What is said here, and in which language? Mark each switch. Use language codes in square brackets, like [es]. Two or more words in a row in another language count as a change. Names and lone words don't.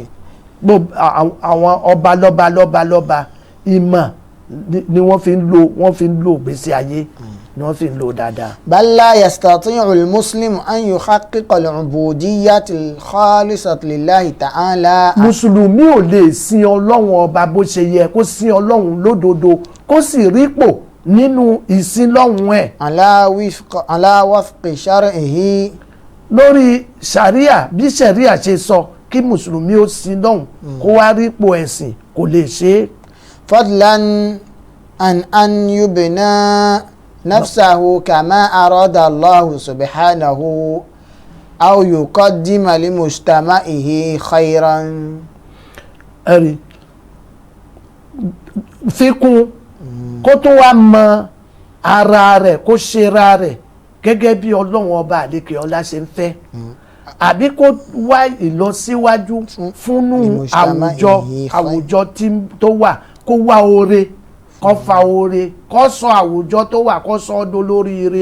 [yo] àwọn ọba lọ́ba ìmọ̀ ni wọ́n fi ń lo ìgbésí ayé, ni wọ́n fi ń lo dáadáa. [ar] بل لا يستطيع المسلم أن يحقق العبودية الخالصة لله تعالى. [yo] mùsùlùmí ò lè sin Ọlọ́run ọba bó ṣe yẹ kó sin Ọlọ́run lódodo, kó sì rípò nínú ìsìn lọ́hùn ẹ̀. [ar] على وفق شرعه. [yo] lórí sàríà, bí sàríà ṣe sọ kí mùsùlùmí ó sin lọ́hùn kó wá rípò ẹ̀sìn, kò lè ṣe é. [ar] فضلا أن يبني نفسه كما أراد الله سبحانه أو يقدم لمجتمعه خيرا. [yo] ẹ̀rí fikún kó tó wá mọ ara rẹ̀ kó ṣe ra rẹ̀ gẹ́gẹ́ bí ọlọ́run ọba àlékè ọlá ṣe ń fẹ́ àbí kó wá ìlọsíwájú fúnnú àwùjọ tó wà kó wá oore kó fa oore kó sọ àwùjọ tó wà kó sọ ọdún lóríire.